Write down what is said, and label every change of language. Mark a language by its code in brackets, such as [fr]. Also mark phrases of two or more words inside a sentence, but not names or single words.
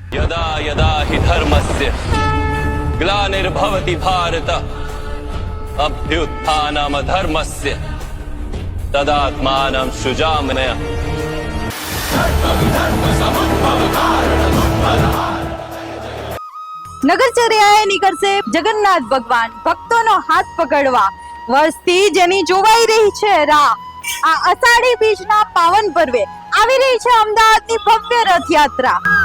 [sa] यदा यदा हि धर्मस्य ग्लानिर्भवति भारत अभ्युत्थानम् अधर्मस्य तदात्मानं सृजाम्यहम्। [gu] નગરચર્યાએ નીકળશે જગન્નાથ ભગવાન ભક્તોનો હાથ પકડવા। વર્ષથી જેની જોવાઈ રહી છે રાહ, આ અષાઢી બીજના પાવન પર્વે આવી રહી છે અમદાવાદની ભવ્ય રથયાત્રા।